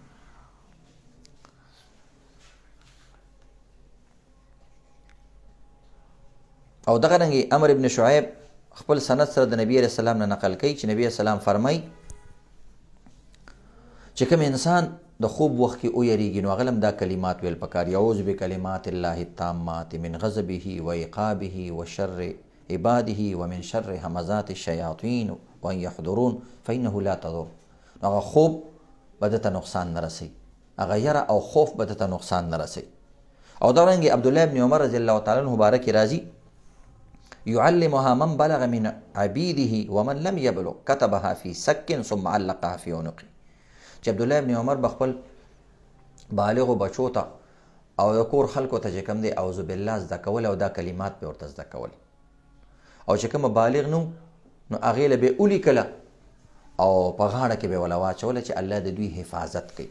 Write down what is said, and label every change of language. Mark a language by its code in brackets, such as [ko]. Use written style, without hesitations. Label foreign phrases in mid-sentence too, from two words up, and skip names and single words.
[ps] او دغه رنګې عمر ابن شعیب خپل سند سره د نبی علیه السلام نه نقل کوي چې نبی علیه السلام فرمایي چې کوم انسان د خوب وخت کې ویریږي نو هغه هم دا کلمات ویل پکار، [ar] اعوذ بکلمات الله التامات من غضبه و عقابه و شر عباده و من شر همزات الشیاطین و ان یحضرون فانه لا تضر. [ps] هغه خوب به دته نقصان نه رسوي، هغه یره او خوف به دته نقصان نه رسوي. او دارنګې عبدالله ابن عمر [ar] رضی الله تعالی عنه [ps] باره کې راځي [ar] يعلمها من بلغ من عبيده ومن لم يبلغ كتبها في سك ثم علقها في عنقه. [ps] چې عبدالله ابن عمر به خپل بالغو بچو ته او د کور خلکو ته چې کوم دی [ar] اعوذ بالله [ps] زده کول او دا کلمات به ورته زده کول، او چې کومه بالغ نو هغې له به ولیکله او په غاړه کې به وله واچوله چې الله د دوی حفاظت کوي.